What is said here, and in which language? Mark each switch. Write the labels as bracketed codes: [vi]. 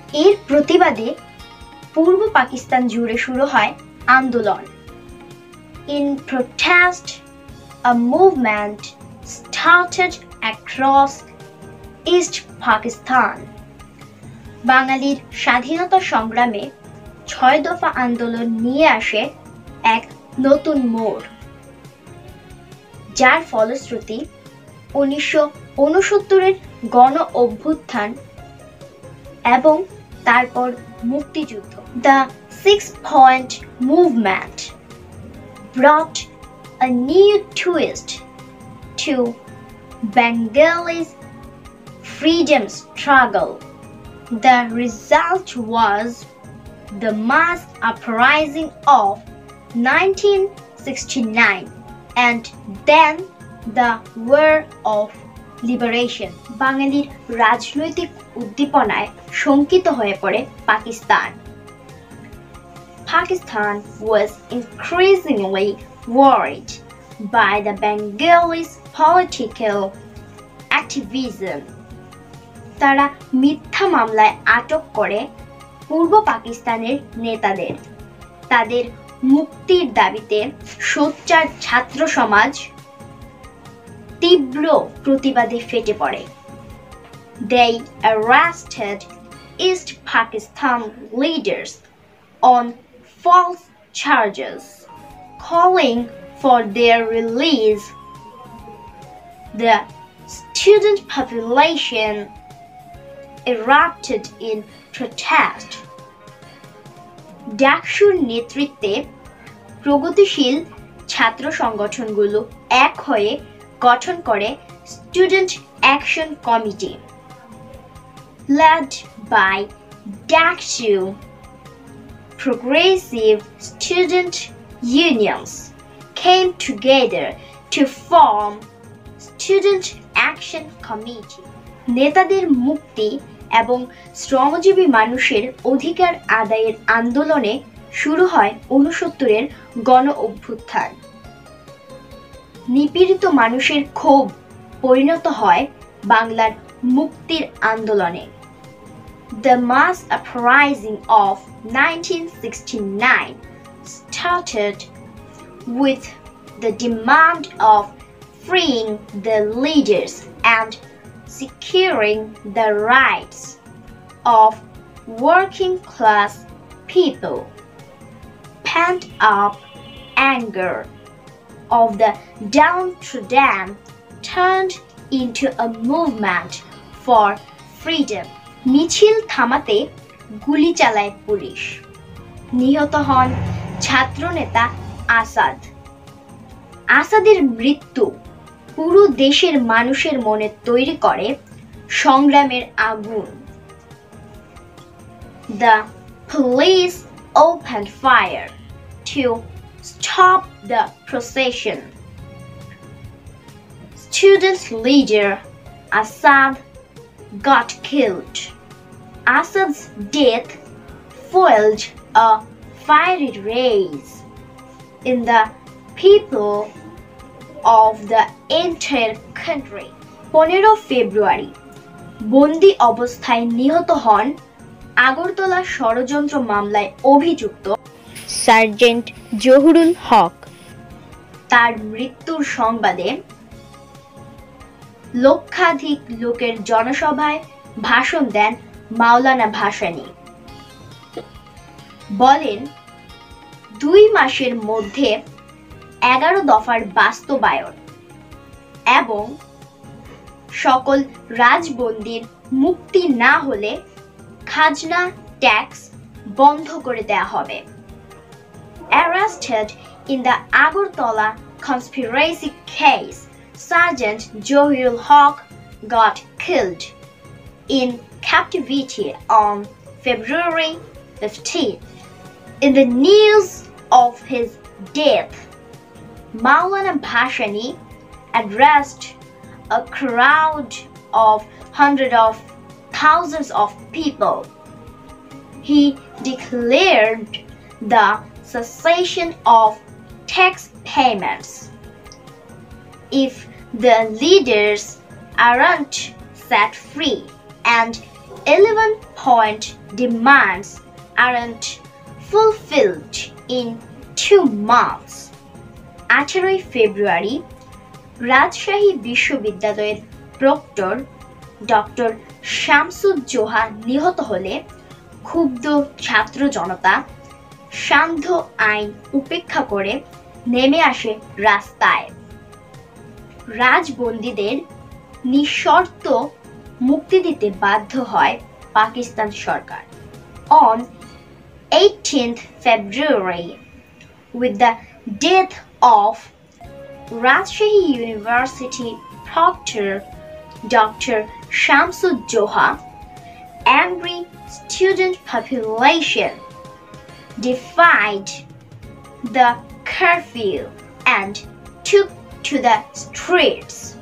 [bn] এর প্রতিবাদে পূর্ব পাকিস্তান জুড়ে শুরু হয় আন্দোলন। [en] In protest, a movement started across East Pakistan. [bn] বাঙালির স্বাধীনতা সংগ্রামে 6 দফা আন্দোলন নিয়ে আসে এক নতুন মোড়, যার ফলশ্রুতি 1969-এর গণ অভ্যুত্থান এবং তারপর মুক্তিযুদ্ধ। [en] The 6-point movement brought a new twist to Bengal's freedom struggle. The result was the mass uprising of 1969 and then the War of Liberation. [bn] বাঙালির রাজনৈতিক উদ্দীপনায় শঙ্কিত হয়ে পড়ে Pakistan. [en] Pakistan was increasingly worried by the Bengalis political activism. [bn] তারা মিথ্যা মামলায় আটক করে পূর্ব পাকিস্তানের নেতাদের। তাদের মুক্তির দাবিতে সোচ্চার ছাত্র সমাজ তীব্র প্রতিবাদে ফেটে পড়ে। [en] They arrested East Pakistan leaders on false charges, calling for their release. The student population erupted in protest. [bn] ডাকসুর নেতৃত্বে প্রগতিশীল ছাত্র সংগঠনগুলো এক হয়ে গঠন করে student action committee. [en] Led by Daksu, progressive student unions came together to form Student Action Committee. [bn] নেতাদের মুক্তি এবং শ্রমজীবী মানুষের অধিকার আদায়ের আন্দোলনে শুরু হয় 69-এর গণ অভ্যুত্থান। নিপীড়িত মানুষের ক্ষোভ পরিণত হয় বাংলার মুক্তির আন্দোলনে। [en] The mass uprising of 1969 started with the demand of freeing the leaders and securing the rights of working class people. Pent-up anger of the downtrodden turned into a movement for freedom. [bn] মিছিল থামাতে গুলি চালায় police. নিহত হন ছাত্রনেতা আসাদ। আসাদের মৃত্যু পুরো দেশের মানুষের মনে তৈরি করে সংগ্রামের আগুন। [en] The police opened fire to stop the procession. Student leader Asad got killed. Asad's death fueled a fiery rage in the people of the entire country. [bn] 15 ফেব্রুয়ারি বন্দি অবস্থায় নিহত হন আগরতলা ষড়যন্ত্র মামলায় অভিযুক্ত সার্জেন্ট জহুরুল হক। তার মৃত্যুর সংবাদে লক্ষাধিক লোকের জনসভায় ভাষণ দেন মাওলানা ভাসানী। বলেন, 2 মাসের মধ্যে 11 দফার বাস্তবায়ন এবং সকল রাজবন্দীর মুক্তি না হলে খাজনা ট্যাক্স বন্ধ করে দেয়া হবে। [en] Arrested in the Agartala conspiracy case, Sergeant Johirul Haq got killed in captivity on February 15. In the news of his death, Maulana Bhashani addressed a crowd of hundreds of thousands of people. He declared the cessation of tax payments. If the leaders aren't set free and 11-point demands aren't fulfilled in 2 months. [bn] 18 ফেব্রুয়ারি রাজশাহী বিশ্ববিদ্যালয়ের proctor doctor Shamsuzzoha নিহত হলে ক্ষুব্ধ ছাত্র জনতা সান্ধ্য আইন উপেক্ষা করে নেমে আসে রাস্তায়। রাজবন্দীদের নিঃশর্ত মুক্তি দিতে বাধ্য হয় পাকিস্তান সরকার। [en] On 18th February, with the death of Rajshahi University proctor Dr. Shamsudjoha, angry student population defied the curfew and took to the streets.